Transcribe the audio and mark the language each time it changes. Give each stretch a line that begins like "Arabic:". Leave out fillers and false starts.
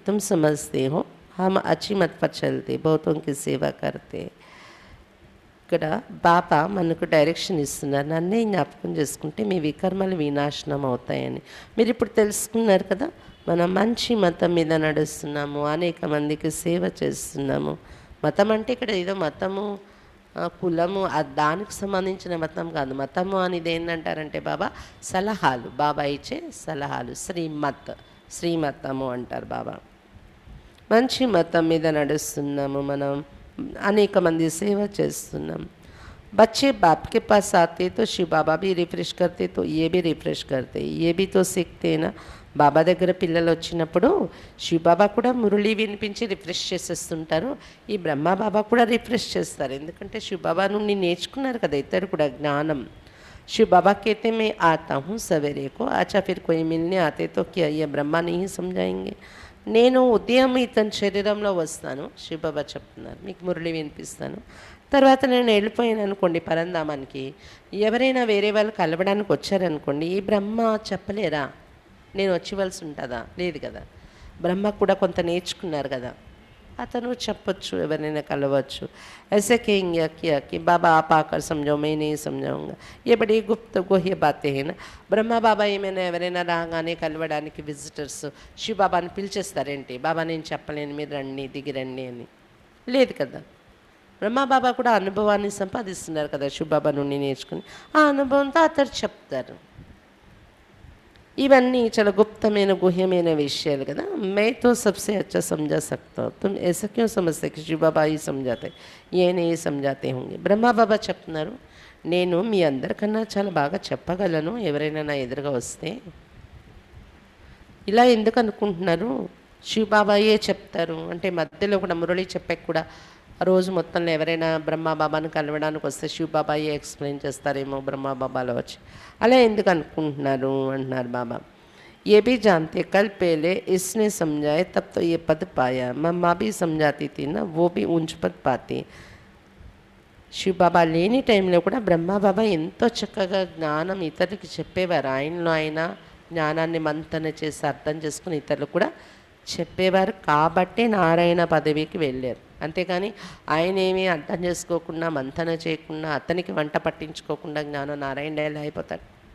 Hindi: तुम समझते हो हम अच्छी मत पर चलते, बहुतों की सेवा करते.
Telugu: ఇక్కడ బాబా మనకు డైరెక్షన్ ఇస్తున్నారు, నన్నే జ్ఞాపకం చేసుకుంటే మీ వికర్మలు వినాశనం అవుతాయని. మీరు ఇప్పుడు తెలుసుకున్నారు కదా, మనం మంచి మతం మీద నడుస్తున్నాము, అనేక మందికి సేవ చేస్తున్నాము. మతం అంటే ఇక్కడ ఏదో మతము కులము దానికి సంబంధించిన మతం కాదు. మతము అనేది ఏంటంటారంటే బాబా సలహాలు, బాబా ఇచ్చే సలహాలు, శ్రీమతము అంటారు బాబా. మంచి మతం మీద నడుస్తున్నాము మనం, అనేక మంది సేవ చేస్తున్నాం.
Hindi: बच्चे बाप के पास आते तो शिव बाबा भी रिफ्रेश करते, तो ये भी रिफ्रेश करते, ये भी तो सीखते ना.
Telugu: బాబా దగ్గర పిల్లలు వచ్చినప్పుడు శివబాబా కూడా మురళి వినిపించి రిఫ్రెష్ చేసేస్తుంటారు. ఈ బ్రహ్మ బాబా కూడా రిఫ్రెష్ చేస్తారు, ఎందుకంటే శివబాబా నుండి నేర్చుకున్నారు కదా ఇద్దరు కూడా జ్ఞానం.
Hindi: शिव बाबा कहते मैं आता हूँ सवेरे को, अच्छा फिर कोई मिलने आते तो क्या ये ब्रह्मा नहीं समझाएंगे.
Telugu: నేను ఉదయం ఇతని శరీరంలో వస్తాను, శివబాబా చెప్తున్నారు, మీకు మురళి వినిపిస్తాను. తర్వాత నేను వెళ్ళిపోయాను అనుకోండి పరంధామానికి, ఎవరైనా వేరే వాళ్ళు కలవడానికి వచ్చారనుకోండి, ఈ బ్రహ్మ చెప్పలేరా నేను వచ్చివలసి ఉంటుందా? లేదు కదా. బ్రహ్మ కూడా కొంత నేర్చుకున్నారు కదా, అతను చెప్పొచ్చు, ఎవరైనా కలవచ్చు.
Hindi: ऐसे कहेंगे कि बाबा आप आकर समझाओ, मैं नहीं समझाऊंगा. ये बड़ी गुप्त गुह्य बातें हैं ना.
Telugu: బ్రహ్మ బాబా ఏమైనా ఎవరైనా రాగానే కలవడానికి విజిటర్స్ శివ బాబాని పిలిచేస్తారేంటి, బాబా నేను చెప్పలేను మీరు రండి దిగి రండి అని? లేదు కదా. బ్రహ్మ బాబా కూడా అనుభవాన్ని సంపాదిస్తున్నారు కదా శివ బాబా నుండి నేర్చుకుని, ఆ అనుభవంతో అతడు చెప్తారు. ఇవన్నీ చాలా గుప్తమైన గుహ్యమైన విషయాలు కదా.
Hindi: मैं तो सबसे अच्छा समझा सकता हूँ, तुम ऐसा क्यों समझते कि शिव बाबा ही समझाते, ये नहीं समझाते होंगे.
Telugu: బ్రహ్మ బాబా చెప్తున్నారు, నేను మీ అందరికన్నా చాలా బాగా చెప్పగలను ఎవరైనా నా ఎదురుగా వస్తే. ఇలా ఎందుకు అనుకుంటున్నారు, శివ బాబాయే చెప్తారు అంటే మధ్యలో కూడా మురళి చెప్పే కూడా రోజు మొత్తంలో ఎవరైనా బ్రహ్మ బాబాను కలవడానికి వస్తే శివ బాబాయే ఎక్స్ప్లెయిన్ చేస్తారేమో బ్రహ్మ బాబాలో వచ్చి, అలా ఎందుకు అనుకుంటున్నారు అంటున్నారు బాబా.
Hindi: ये भी जानते कल पहले इसने समझाए तब तो ये पद पाया, मम्मा भी समझाती थी ना, वो भी ऊंच पद पाती.
Telugu: శివ బాబా లేని టైంలో కూడా బ్రహ్మ బాబా ఎంతో చక్కగా జ్ఞానం ఇతరులకి చెప్పేవారు. ఆయనలో ఆయన జ్ఞానాన్ని మంతన చేసి అర్థం చేసుకుని ఇతరులు కూడా చెప్పేవారు కాబట్టే నారాయణ పదవికి వెళ్ళారు. అంతేకాని ఆయన ఏమీ అర్థం చేసుకోకుండా మంతన చేయకుండా అతనికి వంట పట్టించుకోకుండా జ్ఞానం నారాయణ ఎలా అయిపోతాడు.